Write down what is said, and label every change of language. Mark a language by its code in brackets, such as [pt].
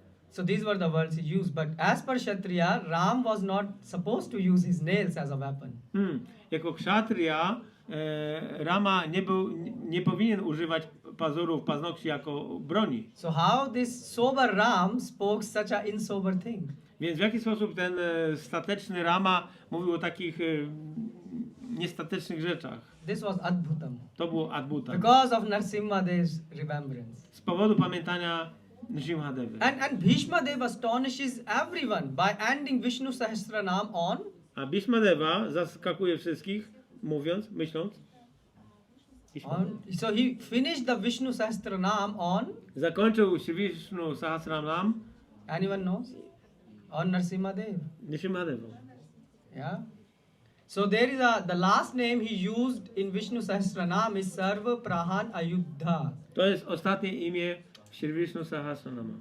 [en] So these were the words he used. But as per Kshatriya, Ram was not supposed to use his nails as a weapon. [pl] Jako kshatriya Rama nie powinien używać pazurów, paznokci jako broni. [en] So how this sober Ram spoke such a insober thing? [pl] Więc w jaki sposób ten stateczny Rama mówił o takich niestatecznych rzeczach? [en] This was Adbutam. [pl] To było Adbuta. [en] Because of Narasimhadev's remembrance. [pl] Z powodu pamiętania Nrisimhadevy. [en] And Bhishmadev astonishes everyone by ending Vishnu Sahasranam on. [pl] A Bhishmadeva zaskakuje wszystkich, myśląc. [en] So he finished the Vishnu Sahasranam on. [pl] Zakończył Vishnu Sahasranam. [en] Anyone knows? On Narasimhadev. [pl] Nrisimhadevą. [en] Yeah. So there is the last name he used in Vishnu Sahasranam is Sarva Prahan Ayuddha. [pl] To jest ostatnie imię w Vishnu Sahasranama.